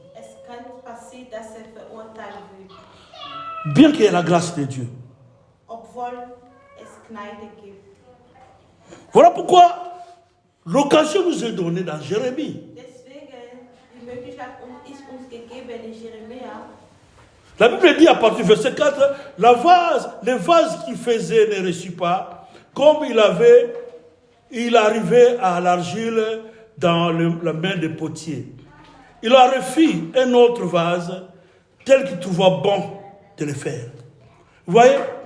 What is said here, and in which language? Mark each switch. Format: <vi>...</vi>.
<de>es kann passieren, dass verurteilt wird.</de> <fr>Bien qu'il y ait la grâce de Dieu.</fr> <de>Obwohl Gnade gibt.</de> <fr>Voilà pourquoi l'occasion nous est donnée dans Jérémie.</fr> <de>Deswegen, die Möglichkeit ist uns gegeben in Jeremia.</de> <fr>La Bible dit à partir du verset 4, le vase qu'il faisait ne reçut pas, comme il arrivait à l'argile dans la main des potiers. Il a refait un autre vase tel qu'il trouva bon de le faire. Vous voyez?</fr>